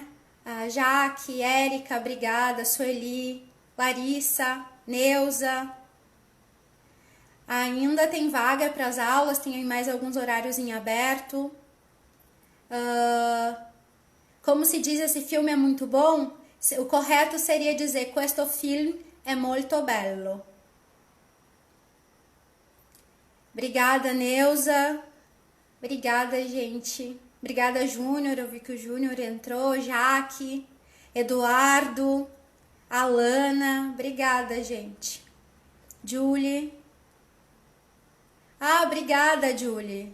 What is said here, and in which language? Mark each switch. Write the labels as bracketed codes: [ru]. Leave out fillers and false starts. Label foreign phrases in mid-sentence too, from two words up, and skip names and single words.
[pt] A Jaque, Érica, obrigada, Sueli, Larissa, Neuza. Ainda tem vaga para as aulas, tem mais alguns horários em aberto. Como se diz, esse filme é muito bom? O correto seria dizer, [it] questo film è molto bello. [pt] Obrigada, Neuza. Obrigada, gente. Obrigada, Júnior. Eu vi que o Júnior entrou. Jaque, Eduardo, Alana. Obrigada, gente. Julie. Obrigada, Julie.